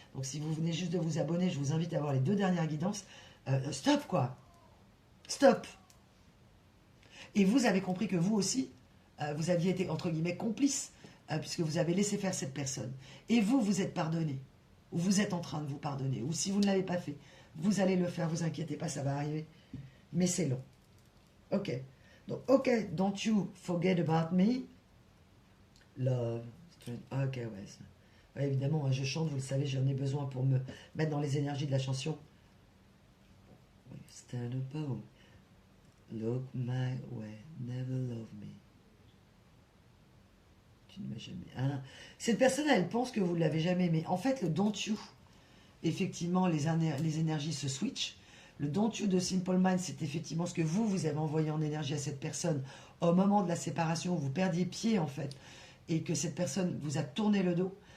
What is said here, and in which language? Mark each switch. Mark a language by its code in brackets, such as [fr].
[fr] Donc si vous venez juste de vous abonner, je vous invite à voir les 2 dernières guidances. Stop, quoi. Stop. Et vous avez compris que vous aussi, vous aviez été, entre guillemets, complice, puisque vous avez laissé faire cette personne. Et vous, vous êtes pardonné. Ou vous êtes en train de vous pardonner. Ou si vous ne l'avez pas fait, vous allez le faire, vous inquiétez pas, ça va arriver. Mais c'est long. Ok. [en] Donc, ok, don't you forget about me. Love. Ok, ouais. [fr] Ouais, évidemment, je chante, vous le savez, j'en ai besoin pour me mettre dans les énergies de la chanson. [en] Stand above. Look my way, never love me. [fr] Tu ne m'as jamais... Hein? Cette personne, elle pense que vous ne l'avez jamais aimé. En fait, le don't you, effectivement, les énergies se switchent. Le don't you de Simple Mind, c'est effectivement ce que vous avez envoyé en énergie à cette personne au moment de la séparation où vous perdiez pied, en fait, et que cette personne vous a tourné le dos.